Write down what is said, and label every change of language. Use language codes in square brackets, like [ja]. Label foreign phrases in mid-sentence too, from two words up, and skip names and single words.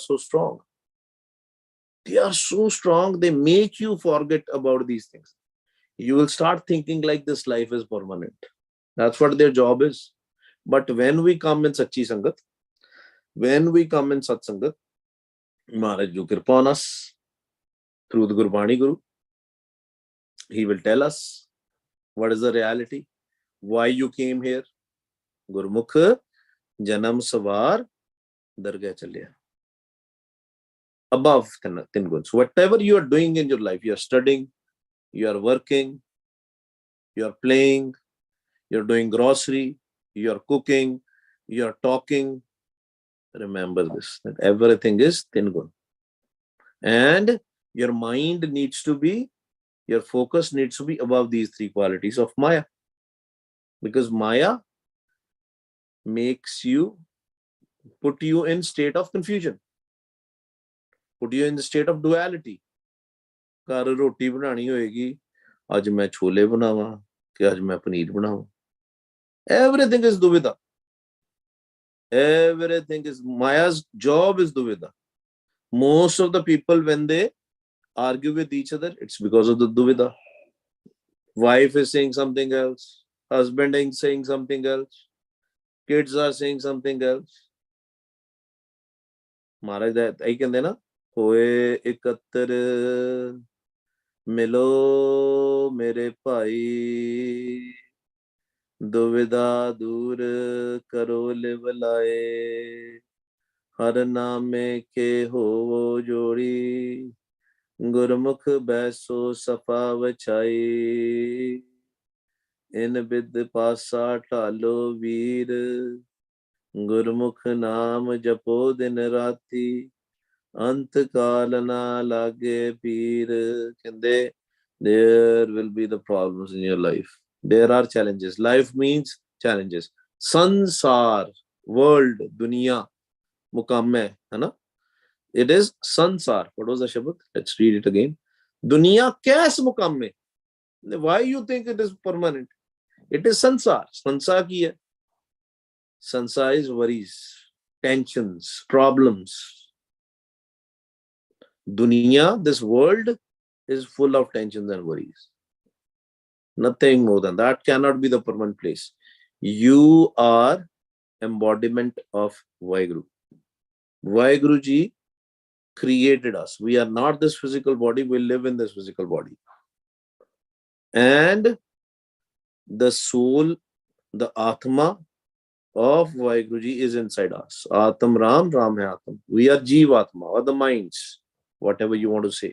[en] so strong they are so strong they make you forget about these things you will start thinking like this life is permanent that's what their job is but when we come in [pa] ਸੱਚੀ ਸੰਗਤ [en] when we come in [pa] ਸਤ ਸੰਗਤ ਮਹਾਰਾਜ ਜੀ ਕਿਰਪਾ [en] on us through the Gurbani Guru he will tell us what is the reality why you came here [pa] ਗੁਰਮੁਖ ਜਨਮ ਸਵਾਰ ਦਰਗਹ ਚਲਿਆ [en] above tin guns whatever you are doing in your life you are studying you are working you are playing you are doing grocery you are cooking you are talking remember this that everything is tin gun and your mind needs to be your focus needs to be above these three qualities of Maya because Maya makes you put you in state of confusion put you in the state of duality [pa] ਘਰ ਰੋਟੀ ਬਣਾਣੀ ਹੋਏਗੀ ਅੱਜ ਮੈਂ ਛੋਲੇ ਬਣਾਵਾਂ ਕਿ ਅੱਜ ਮੈਂ ਪਨੀਰ ਬਣਾਵਾਂ [en] everything is duvida everything is Maya's job is duvida most of the people when they argue with each other it's because of the duvida wife is saying something else husband is saying something else kids are saying something else Maharaj that I [pa] ਕਹਿੰਦੇ ਨਾ ਹੋਏ ਇਕੱਤਰ ਮਿਲੋ ਮੇਰੇ ਭਾਈ ਦੁਵਿਧਾ ਦੂਰ ਕਰੋ ਲਿਵ ਲਾਏ ਹਰ ਨਾਮੇ ਕੇ ਹੋ ਜੋੜੀ ਗੁਰਮੁਖ ਬੈਸੋ ਸਫਾ ਵਛਾਈ ਇਨ ਬਿਧ ਪਾਸਾ ਢਾਲੋ ਵੀਰ ਗੁਰਮੁਖ ਨਾਮ ਜਪੋ ਦਿਨ ਰਾਤੀ ਅੰਤ ਕਾਲ ਨਾ ਲਾਗੇ ਪੀਰ ਕਹਿੰਦੇ [en] there will be the problems in your life. There are challenges. Life means challenges. Sansar, world, dunya, [hi] मुकाम है ना? [en] It is sansar. What was the shabad? Let's read it again. [hi] Dunya कैस मुकाम में? [en] Why you think it is permanent? It is sansar. Sansar [hi] की है. [en] Sansar is worries, tensions, problems. Dunya, this world is full of tensions and worries. Nothing more than that. Cannot be the permanent place. You are embodiment of Vaheguru. Vaheguru ji created us. We are not this physical body. We live in this physical body. And the soul, the Atma of Vaheguru ji is inside us. [pa] ਆਤਮ ਰਾਮ, ਰਾਮ ਹੈ ਆਤਮ. [en] We are Jeevatma or the minds, whatever you want to say.